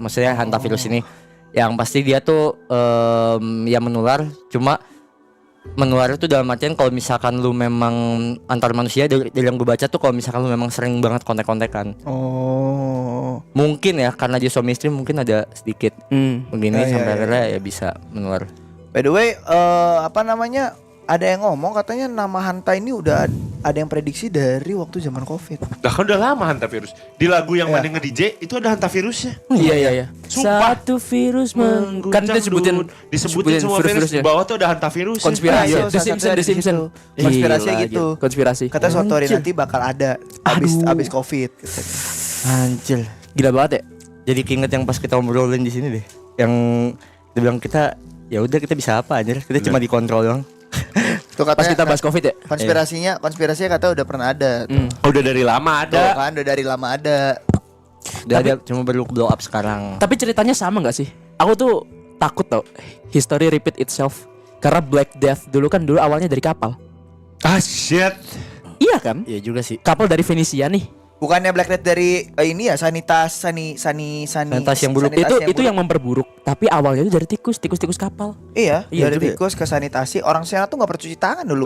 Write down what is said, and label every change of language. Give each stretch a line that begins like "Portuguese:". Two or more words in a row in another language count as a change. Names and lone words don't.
Indonesian: Maksudnya hantavirus ini yang pasti dia tuh ya menular, cuma menular itu dalam artian kalau misalkan lu memang antar manusia dari yang gue baca tuh kalau misalkan lu memang sering banget kontak-kontakan. Oh. Mungkin ya karena dia suami istri mungkin ada sedikit begini sampai akhirnya ya bisa menular.
English: By the way,
Indonesian: apa namanya? Ada yang ngomong katanya nama Hanta ini udah ada yang prediksi dari waktu zaman Covid. Nah kan udah lama hantavirus. Di lagu yang mana nge-DJ itu ada hantavirusnya. Iya. Sumpah. Satu virus kan disebutin semua virus di bawah tuh ada hantavirus. Konspirasi. Iya, The Simpsons, The Simpsons. Konspirasinya Gila, gitu. Konspirasi. Kata suatu hari nanti bakal ada abis Covid. Gitu. Anjir. Gila banget ya. Jadi keinget yang pas kita ngobrolin di sini deh. Yang kita bilang kita ya udah kita bisa apa anjir. Kita cuma dikontrol doang. Tuh Pas katanya kita bahas Covid ya. konspirasinya kata udah pernah ada. Tuh. Udah dari lama Tuh ada. kan udah dari lama ada. Udah ada cuma baru blow up sekarang. Tapi ceritanya sama gak sih? Aku tuh takut tau
English: history repeat itself.
Indonesian: Karena Black Death dulu awalnya dari kapal.
English: Ah shit.
Indonesian: Iya kan? Iya juga sih. Kapal dari Venesia nih. Bukannya Black Death dari ini ya sanitas yang buruk. Itu yang memperburuk. Tapi awalnya itu dari tikus kapal. Iya dari juga. tikus ke sanitasi. Orang sana tuh nggak pernah cuci tangan dulu kan.